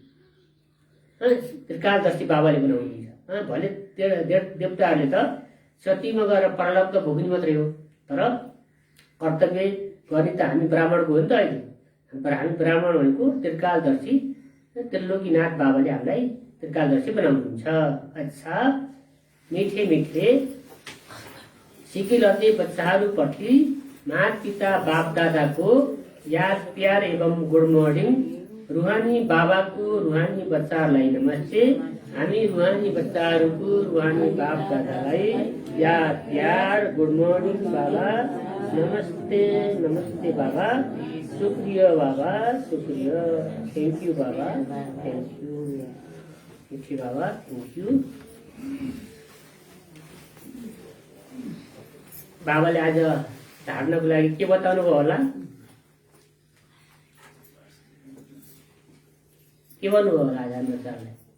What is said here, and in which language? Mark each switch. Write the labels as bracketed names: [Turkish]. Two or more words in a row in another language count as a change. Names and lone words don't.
[Nepali] त्रिकालदर्शी बाबाले बनाउनुहुन्छ। भले देवताहरूले त सतीमा गएर परलोक त भोग्ने मात्रै हो, तर कर्तव्य गर्ने त हामी ब्राह्मणको हो नि त अहिले। तर हामी ब्राह्मण भनेको त्रिकालदर्शी, त्रिलोकीनाथ बाबाले हामीलाई त्रिकालदर्शी बनाउनुहुन्छ। अच्छा, मिठे मिठे सिकिलते बच्चाहरूप्रति माता पिता बाप दादाको [Hindi] याद प्यार [Nepali] एवं [English] good morning. [Nepali] रुहानी बाबाको रुहानी बच्चाहरूलाई नमस्ते। हामी रुहानी बच्चाहरूको रुहानी बाप दादालाई [Hindi] याद प्यार [English] good morning [Nepali] बाबा, नमस्ते नमस्ते बाबा, [Hindi] शुक्रिया बाबा, शुक्रिया, [English] thank you [Nepali] बाबा, [English] thank you, [Nepali] मिठी बाबा, [English] thank you. [Nepali] बाबाले आज ढाड्नको लागि के बताउनु भयो होला, के भन्नुभयो होला आज हाम्रो सरले?